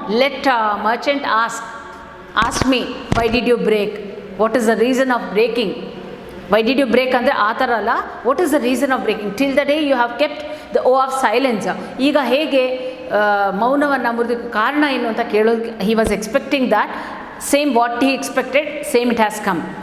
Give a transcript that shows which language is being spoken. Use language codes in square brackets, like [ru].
[en] Let merchant ask me, why did you break? What is the reason of breaking? Why did you break [kn] ಅಂದರೆ ಆ ಥರ ಅಲ್ಲ, [en] what is the reason of breaking? Till the day you have kept the oath of silence. [kn] ಈಗ ಹೇಗೆ ಮೌನವನ್ನು ಮುರಿದಕ್ಕೆ ಕಾರಣ ಏನು ಅಂತ ಕೇಳೋದು. [en] he was expecting that same what he expected, same it has come.